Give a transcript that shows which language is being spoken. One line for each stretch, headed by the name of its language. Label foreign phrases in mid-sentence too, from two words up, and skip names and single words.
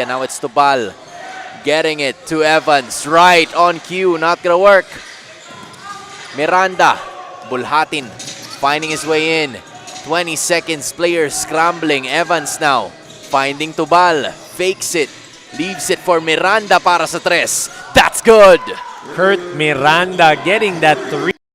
English: Now it's Tubal getting it to Evans. Right on cue. Not gonna work. Miranda. Bulhatin finding his way in. 20 seconds. Players scrambling. Evans now finding Tubal. Fakes it. Leaves it for Miranda
Filipino: para sa
English: 3. That's good. Kurt Miranda getting that 3.